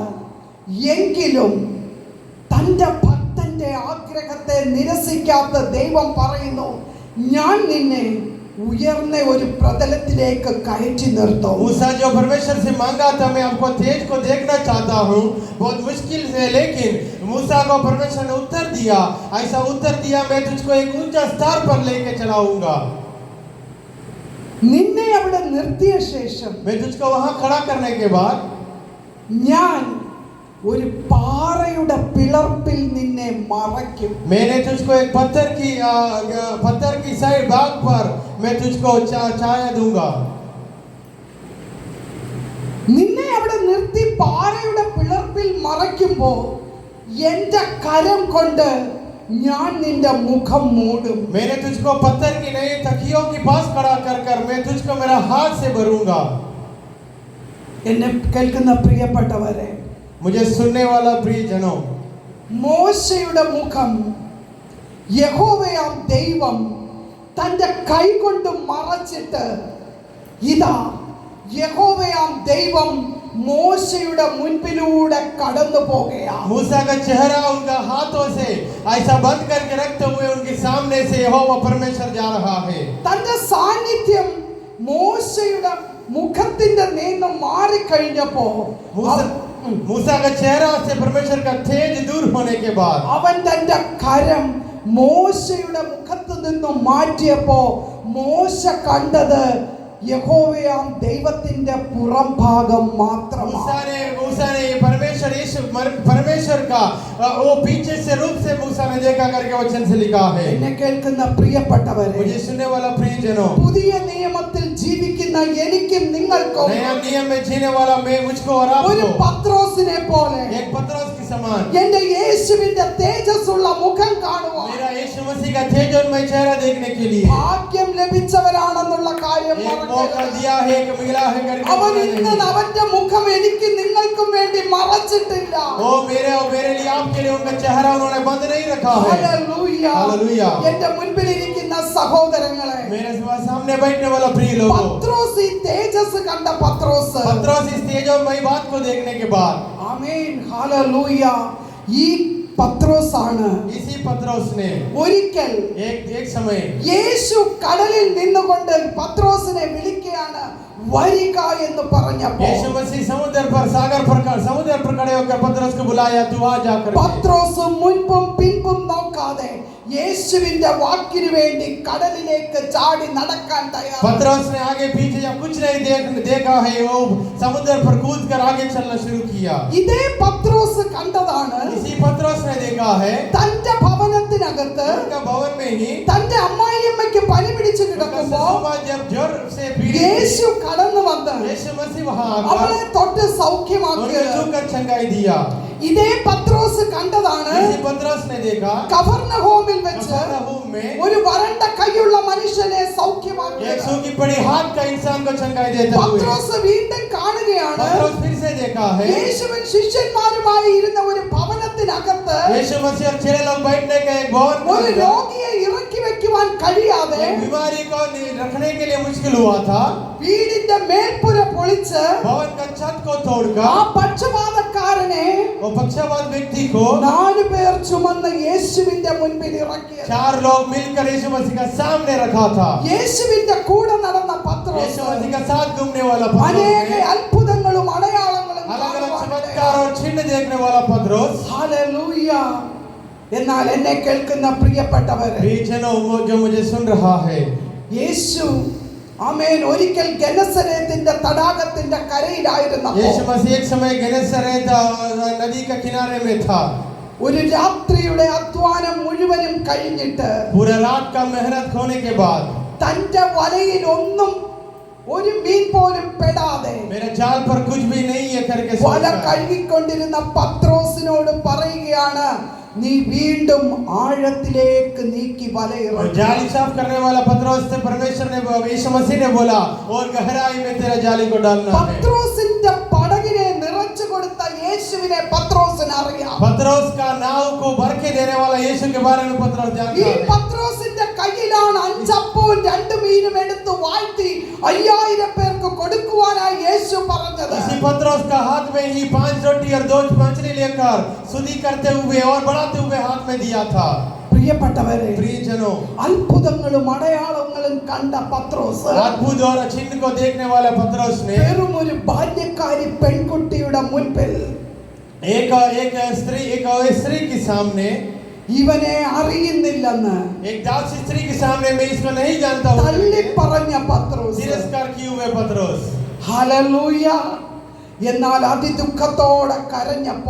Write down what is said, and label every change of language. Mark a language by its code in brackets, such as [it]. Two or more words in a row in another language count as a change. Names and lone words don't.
[ml] എങ്കിലും തന്റെ ഭക്തന്റെ ആഗ്രഹത്തെ നിരസിക്കാത്ത ദൈവം പറയുന്നു, ഞാൻ നിന്നെ ഉയർന്ന ഒരു പ്രതലത്തിലേക്ക് കയറ്റി നിർത്തും. [hi] मूसा जो परमेश्वर से मांगा था, मैं आपको तेज को देखना चाहता हूँ, बहुत मुश्किल से, लेकिन मूसा को परमेश्वर ने उत्तर दिया, ऐसा उत्तर दिया, मैं तुझको एक ऊंचा स्तर पर लेके चलाऊंगा। [ml] നിന്നെ അവിടെ നിർത്തിയ ശേഷം [hi] मैं तुझको वहां खड़ा करने के बाद [ml] ഞാൻ ഒരു പാറയുടെ പിളർപ്പിൽ നിന്നെ മറയ്ക്കും. [hi] मैंने तुझको एक पत्थर की साइड भाग पर मैं तुझको छाया दूंगा। [ml] നിന്നെ അവിടെ നിർത്തി പാറയുടെ പിളർപ്പിൽ മറയ്ക്കുമ്പോൾ എന്റെ കരം കൊണ്ട് ഞാൻ നിന്റെ മുഖം മൂടും. [hi] मैंने तुझको पत्थर की नहीं तकियों के पास खड़ा कर मैं तुझको मेरा हाथ से भरूंगा। [ml] എന്നെ കേൾക്കുന്ന പ്രിയപ്പെട്ടവരെ, [hi] मुझे सुनने वाला प्रिय जनों, [ml] മോശയുടെ മുഖം യഹോവയാം ദൈവം തന്റെ കൈ കൊണ്ട് മറച്ചിട്ട്, ഇതാ യഹോവയാം ദൈവം മോശയുടെ മുൻപിലൂടെ കടന്നു പോകുകയാണ്. [hi] मूसा का चेहरा उनका हाथों से ऐसा बंद करके रखते हुए उनके सामने से यहोवा परमेश्वर जा रहा है। [ml] തന്റെ സാന്നിധ്യം മോശയുടെ മുഖത്തിന്റെ നിന്ന് മാറിക്കഴിഞ്ഞപ്പോ [hi] मूसा का चेहरा से परमेश्वर का तेज दूर होने के बाद [ml] അവൻ തന്റെ കരം മോശയുടെ മുഖത്ത് നിന്ന് മാറ്റിയപ്പോ മോശ കണ്ടത് യഹോവയാം ദൈവത്തിന്റെ പുറംഭാഗം മാത്രമാണ്. [hi] मूसा ने परमेश्वर परमेश्वर का वो पीछे से रूप से मूसा ने देखा करके वचन से लिखा है। [ml] എന്നെ കേൾക്കുന്ന പ്രിയപ്പെട്ടവരെ, [hi] मुझे सुनने वाला प्रियजनों, [ml] പുതിയ നിയമത്തിൽ ജീവിക്കുന്ന എനിക്കും നിങ്ങൾക്കും [hi] नया नियम में जीने वाला मैं, मुझको और [ml] ഒരു [hi] आपको [ml] പത്രോസിനെ പോലെ [hi] एक पतरस के समान [ml] എന്റെ യേശുവിന്റെ തേജസ്സുള്ള മുഖം കാണുവാൻ [hi] मेरा यीशु मसीह का तेजोमय चेहरा देखने के लिए [ml] ഭാഗ്യം ലഭിച്ചവരാണെന്നുള്ള കാര്യം [hi] एक मौका [ml] മറക്കരുത്. [hi] दिया है, एक मिला है करके [ml] അവൻ [hi] बोलना [ml] ഇന്ന് [hi] नहीं। [ml] അവന്റെ മുഖം എനിക്ക് നിങ്ങൾക്കും വേണ്ടി മറച്ചിട്ടില്ല. [hi] वो मेरे और मेरे लिए आपके लिए उनका चेहरा उन्होंने बंद नहीं रखा है। [ml] ഹല്ലേലൂയ. [hi] हालेलुया। [ml] എന്റെ മുൻപിൽ ഇരിക്കുന്ന സഹോദരങ്ങളെ, [hi] मेरे सामने बैठने वाला प्रिय लोगों, [ml] പത്രോസ് ഈ തേജസ് കണ്ട പത്രോസ്, [hi] पतरस इस तेजोमय बात को देखने के बाद, [ml] ആമേൻ, ഹല്ലേലൂയ, ഈ പത്രോസ് ആണ് [hi] इसी पतरस ने [ml] ഒരിക്കൽ [hi] एक समय [ml] യേശു കടലിൽ നിന്നുകൊണ്ട് പത്രോസിനെ വിളിക്കുകയാണ്, വരിക എന്ന് പറഞ്ഞപ്പോൾ [hi] यीशु मसीह समुद्र पर खड़े होकर पतरस को बुलाया, तू आ जाकर। [ml] പത്രോസ് മുൻപും പിൻപും നോക്കാതെ യേശുവിന്റെ വാക്കിനു വേണ്ടി കടലിലേക്ക് ചാടി നടക്കാൻ തയ്യാറായി. [hi] पतरस ने आगे पीछे या कुछ नहीं देखा है, वो समुद्र पर कूदकर आगे चलना शुरू किया। [ml] ഇതേ പത്രോസ് കണ്ടതാണ് [hi] इसी पतरस ने देखा है [ml] തന്റെ ഭവനത്തിനകത്ത് [hi] उनका भवन में ही [ml] തന്റെ അമ്മായിയമ്മയ്ക്ക് പനി പിടിച്ചു [hi] उनका [ml] കിടക്കുമ്പോ [hi] ससुर जब ज्वर से पीड़ित [ml] യേശു കടന്നു വന്ന് [hi] यीशु मसीह वहां [ml] അവളെ [hi] आकर [ml] തൊട്ട് [hi] उन्हें [ml] സൗഖ്യമാക്കിയത് [hi] छूकर चंगाई दिया। [ml] ഇതേ പത്രോസ് കണ്ടതാണ് [hi] इसी पतरस ने देखा [ml] കഫർനഹൂമിൽ വെച്ച് [hi] कफरनहूम में [ml] ഒരു വരണ്ട കൈയുള്ള മനുഷ്യനെ [hi] एक [ml] സൗഖ്യമാക്കിയത്. [hi] सूखी पड़ी हाथ का इंसान को चंगाई देते हुए [ml] പത്രോസ് വീണ്ടും കാണുകയാണ് [hi] पतरस फिर से देखा है [ml] യേശുവിൻ ശിഷ്യന്മാരുമായി ഇരുന്ന ഒരു ഭവനത്തിനകത്ത് [hi] यीशु मसीह और चेले लोग बैठने के एक भवन [ml] ഒരു [hi] में [ml] രോഗിയെ ഇറക്കി വെക്കുവാൻ കഴിയാതെ [hi] एक बीमारी को रखने के लिए मुश्किल हुआ था। [ml] വീടിന്റെ മേൽപ്പുര പൊളിച്ച് [hi] भवन का छत को [ml] ആ [hi] तोड़कर [ml] പക്ഷപാതക്കാരനെ [hi] वो पक्षपात व्यक्ति को [ml] 4 പേർ ചുമന്ന് യേശുവിന്റെ മുൻപിൽ ഇറക്കിയത്. [hi] 4 लोग मिलकर यीशु मसीह का सामने रखा था। [ml] യേശുവിന്റെ കൂടെ നടന്ന [hi] यीशु [ml] പത്രോസ് [hi] मसीह का साथ घूमने वाला [ml] അനേക [hi] पतरस, [ml] അത്ഭുതങ്ങളും അടയാളങ്ങളും [hi] अलग अलग [ml] കാണുവാൻ [hi] चमत्कार और चिन्ह देखने वाला पतरस। [ml] ഹല്ലേലൂയ. എന്നാൽ എന്നെ കേൾക്കുന്ന പ്രിയപ്പെട്ടവരെ, [hi] प्रियजनों जो मुझे सुन रहा है, [ml] യേശു ആമേൻ ഒരിക്കൽ ഗെനസരേത്തിന്റെ തടാകത്തിന്റെ കരയിലായിരുന്നപ്പോൾ [hi] यीशु मसीह एक समय गेनेसरेत नदी का किनारे में था। [ml] ഒരു രാത്രിയുടെ അധ്വാനം മുഴുവനും കഴിഞ്ഞിട്ട് [hi] पूरा रात का मेहनत होने के बाद [ml] തന്റെ വലയിൽ ഒന്നും ഒരു മീൻ പോലും പെടാതെ [hi] मेरे जाल पर कुछ भी नहीं है करके [ml] വല [hi] सोचा। [ml] കഴുകിക്കൊണ്ടിരുന്ന പത്രോസിനോട് പറയുകയാണ്, നീ വീണ്ടും ആഴത്തിലേക്ക് നീക്കി [hi] और [ml] വലയിറങ്ങി. [hi] जाली साफ करने वाला पतरस से परमेश्वर ने यीशु मसीह ने बोला और गहराई में तेरा जाली को डालना है। [ml] പത്രോസിന്റെ പടകിനെ നിറച്ചു കൊടുത്ത യേശുവിനെ പത്രോസിന് അറിയാം. [hi] पतरस का नाव को भर के देने वाला यीशु के बारे में पतरस [ml] ഈ [hi] जानता है। [ml] പത്രോസിന്റെ കയ്യിലാണ് 5 അപ്പവും 2 മീനും എടുത്ത് വാഴ്ത്തി 5000 പേർക്ക് കൊടുക്കുവാനായി യേശു പറഞ്ഞത്. [hi] इसी पतरस का हाथ में ही 5 रोटी और 2 मछली लेकर शुद्धि करते हुए और बढ़ाते हुए हाथ में दिया था। [ml] പ്രിയപ്പെട്ടവരെ, [hi] प्रियजनों, [ml] അത്ഭുതങ്ങളും അടയാളങ്ങളും കണ്ട പത്രോസ് [hi] अद्भुत और चिन्ह को देखने वाला पतरस ने [ml] വെറും ഒരു ബാല്യക്കാരി പെൺകുട്ടിയുടെ മുൻപിൽ [hi] एक स्त्री के सामने, [ml] ഇവനെ അറിയുന്നില്ലെന്ന് [hi] एक दासी स्त्री के सामने मैं इसको नहीं जानता हूँ [ml] തള്ളി [hi] करके [ml] പറഞ്ഞ പത്രോസ്. [hi] तिरस्कार किए हुए पतरस, [ml] ഹല്ലേലൂയ. എന്നാൽ അതിദുഃഖത്തോടെ കരഞ്ഞപ്പോ